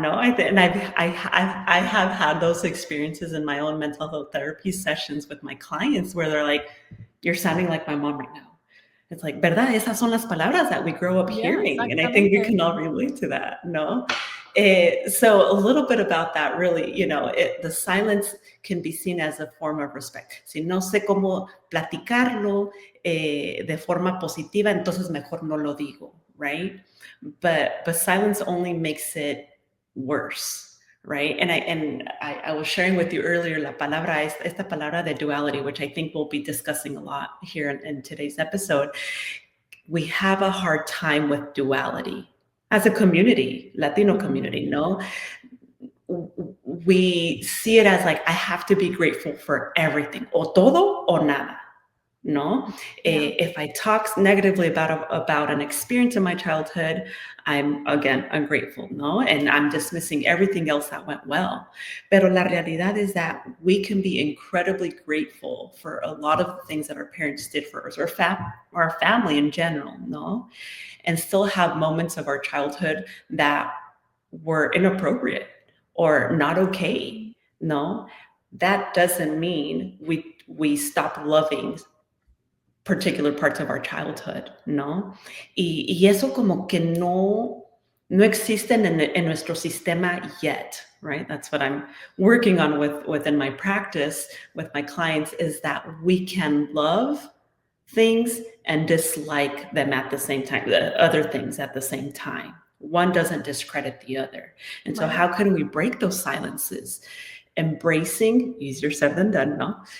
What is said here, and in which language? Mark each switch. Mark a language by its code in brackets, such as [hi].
[en] No, and I have had those experiences in my own mental health therapy sessions with my clients where they're like, "You're sounding like my mom right now." It's like, [es] ¿verdad? Esas son las palabras [en] that we grow up Yeah, hearing, and I think we [es] exactamente. [en] can all relate to that. No, so a little bit about that, really. The silence can be seen as a form of respect. [es] Si no sé cómo platicarlo de forma positiva, entonces mejor no lo digo, right? [en] But silence only makes it worse, right? And I was sharing with you earlier [es] esta palabra de [en] duality, which I think we'll be discussing a lot here in today's episode. We have a hard time with duality as a community, Latino community, no? We see it as like, I have to be grateful for everything, [es] o todo o nada. [en] No, Yeah. if I talk negatively about an experience in my childhood, I'm again ungrateful, no, and I'm dismissing everything else that went well. [es] Pero la realidad [en] is that we can be incredibly grateful for a lot of the things that our parents did for us, or our family in general, no, and still have moments of our childhood that were inappropriate or not okay. No, that doesn't mean we stop loving particular parts of our childhood, ¿no? [es] Y eso como que no existen en nuestro sistema [en] yet, right? That's what I'm working on within my practice with my clients, is that we can love things and dislike them at the same time, the other things at the same time. One doesn't discredit the other. And so Right. how can we break those silences? Embracing, easier said than done, no?